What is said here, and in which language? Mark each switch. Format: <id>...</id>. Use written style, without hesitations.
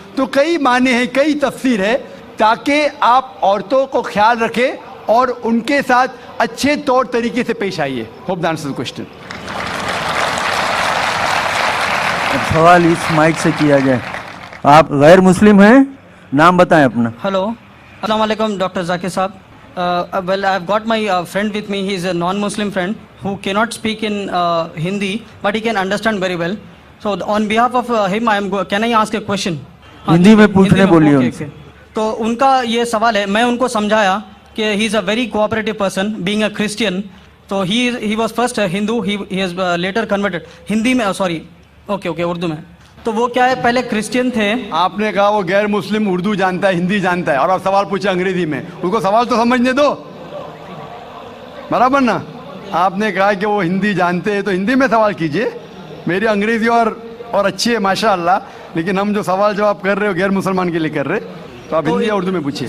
<hi>तो कई माने हैं, कई तफसीर है, ताकि आप औरतों को ख्याल रखें और उनके साथ अच्छे तौर तरीके से पेश आइए।</hi> <en>Hope that answers the question.</en> <hi>सवाल इस माइक से किया जाए। आप गैर मुस्लिम हैं, नाम बताएं अपना।</hi> <en>Hello, Assalamu alaikum, Dr. Zakir Saab. Well, I've got my friend with me. He's a non-Muslim friend who cannot speak in Hindi, but he can understand very well. So, on behalf of him, can I ask a question?</en> <hi>Hindi में पूछने बोलिए उनसे। तो उनका ये सवाल है, मैं उनको समझाया कि</hi> <en>he is a very cooperative person, being a Christian. तो he was first a Hindu, he has later converted.</en> <hi>Hindi में, sorry, okay, उर्दू में। तो वो क्या है, पहले क्रिश्चियन थे। आपने कहा वो गैर मुस्लिम उर्दू जानता है, हिंदी जानता है, और आप सवाल पूछे अंग्रेजी में। उसको सवाल तो समझने दो, बराबर ना। आपने कहा कि वो हिंदी जानते हैं तो हिंदी में सवाल कीजिए। मेरी अंग्रेजी और अच्छी है माशाअल्लाह, लेकिन हम जो सवाल जवाब कर रहे हो गैर मुसलमान के लिए कर रहे, तो आप हिंदी या उर्दू में पूछिए।</hi>